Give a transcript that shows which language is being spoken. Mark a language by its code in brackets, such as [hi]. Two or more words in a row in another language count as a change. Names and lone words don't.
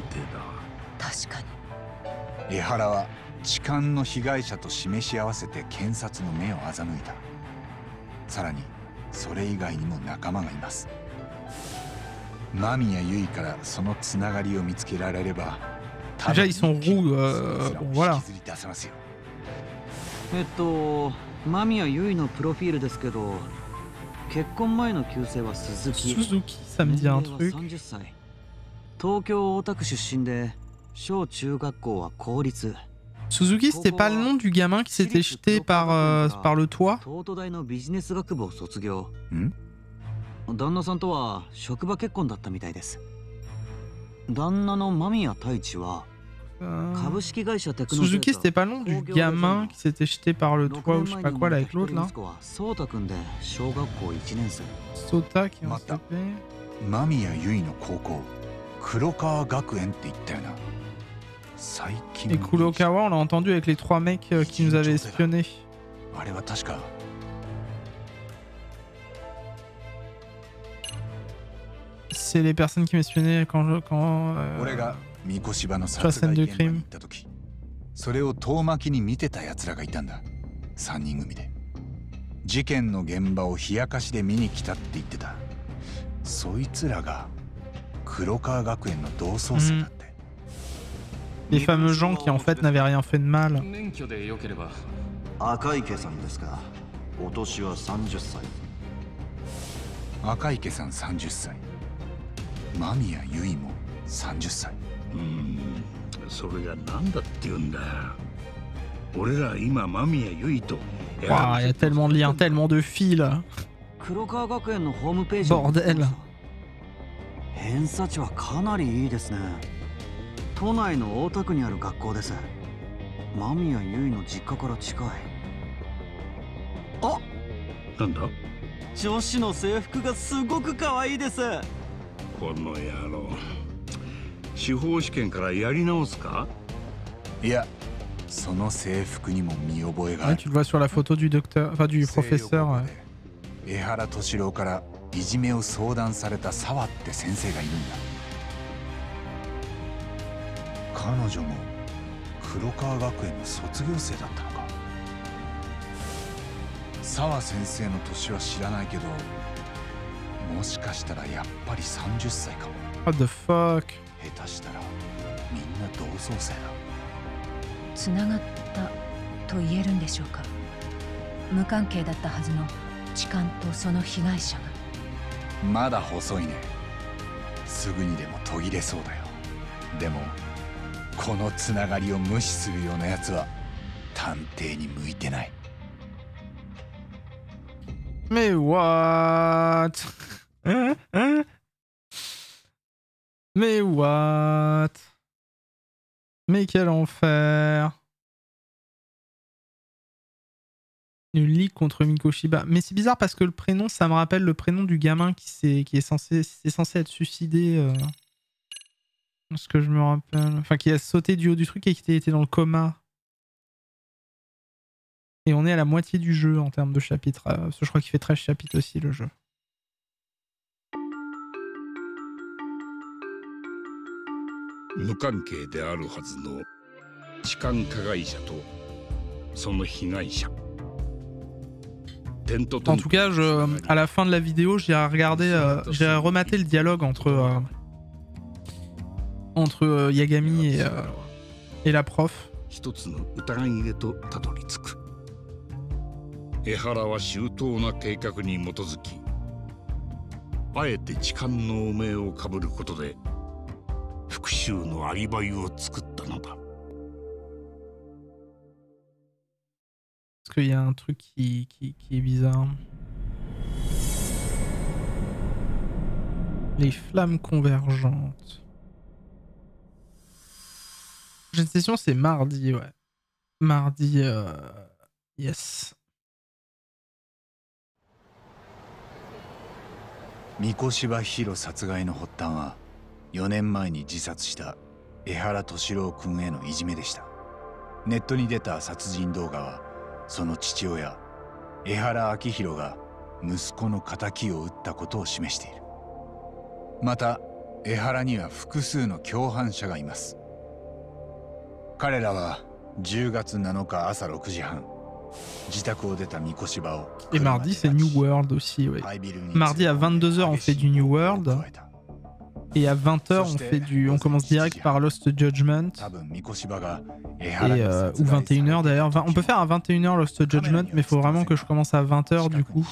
[ja] 確かに。江原は痴漢の被害者と示し合わせて検察の目を欺いた。さらにそれ以外にも仲間がいます。間宮結衣からそのつながりを見つけられれば、 [fr] Déjà, ils sont roux, bon, voilà. [ja] 間宮結衣のプロフィールですけど、結婚前の旧姓は鈴木。 [fr] Suzuki, ça me dit un [ja] 年 [fr] truc. [ja] 齢は30歳。東京大田区出身で、小中学校は公立。 [fr] Suzuki, c'était pas le nom du gamin qui s'était jeté par le toit? [ja] 東都大のビジネス学部を卒業。ん？旦那さんとは職場結婚だったみたいです。旦那の間宮太一は株式会社テクノセーター。 [fr] Suzuki, c'était pas le nom du gamin qui s'était jeté par le toit ou je sais pas quoi là avec l'autre là? [ja] ソータ君で小学校1年生。 [fr] Sota qui en s'appelait. [ja] 間宮結衣の高校、黒川学園って言ったよな。最近 [fr] Et Kurokawa, on l'a entendu avec les trois mecs qui nous avaient espionnés. [ja] あれは確か。 [fr] C'est les personnes qui m'espionnaient quand [ja] 俺が三越柴の殺害現場に行った時、それを遠巻きに見てた奴らがいたんだ。3人組で事件の現場を冷やかしで見に来たって言ってた。そいつらが黒川学園の同窓生だって。 [fr] Les fameux gens qui en fait n'avaient rien fait de mal. [ja] 赤池さんですか。お年は30歳。赤池さん30歳。間宮結衣も30歳。それが何だって言うんだ。俺ら今間宮結衣と。 [fr] Waouh, il y a tellement de liens, tellement de fils. [ja] 黒川学園のホームページ。 [fr] Bordel. [ja] 偏差値はかなりいいですね。 都内の大田区にある学校です。間宮優衣の実家から近い。あ、なんだ？女子の制服がすごく可愛いです。この野郎。司法試験からやり直すか？いや、その制服にも見覚えがあ [fr] Ouais, [ja] る。 [fr] tu le vois sur la photo du docteur, enfin du professeur. [ja] 江原敏郎からいじめを相談された沢って先生がいるんだ。彼女も黒川学園の卒業生だったのか。沢先生の年は知らないけど、もしかしたらやっぱり30歳かも。 [en] What the fuck? [ja] 下手したらみんな同窓生だ。つながったと言えるんでしょうか。無関係だったはずの痴漢とその被害者が。まだ細いね。すぐにでも途切れそうだよ。でもこのつながりを無視するようなやつは探偵に向いてない。 [fr] Mais what? Mais what? Mais quel enfer! Une ligue contre Mikoshiba. Mais c'est bizarre parce que le prénom, ça me rappelle le prénom du gamin qui est censé être suicidé. Ce que je me rappelle. Enfin, qui a sauté du haut du truc et qui était dans le coma. Et on est à la moitié du jeu en termes de chapitres. Parce que je crois qu'il fait 13 chapitres aussi le jeu. [ja] 無関係であるはずの痴漢加害者とその被害者。 [fr] En tout cas, à la fin de la vidéo, j'ai rematé le dialogue entre Yagami et la prof. [ja] 一つの疑いへとたどり着く。江原は周到な計画に基づき、あえて痴漢の汚名をかぶることで復讐のアリバイを作ったのだ。 [fr] Parce qu'il y a un truc qui est bizarre. Les flammes convergentes. Prochaine session, c'est mardi, ouais. Mardi, yes. [ja] 三越柴弘殺害の発端は4年前に自殺した江原敏郎君へのいじめでした。ネットに出た殺人動画はその父親江原明弘が息子の仇を撃ったことを示している。また江原には複数の共犯者がいます。彼らは10月7日朝6時半 [fr] Et mardi, c'est New World aussi, ouais. Mardi à 22h, on fait du New World. Et à 20h, on commence direct par Lost Judgment. Et, ou 21h d'ailleurs. On peut faire à 21h Lost Judgment, mais il faut vraiment que je commence à 20h du coup.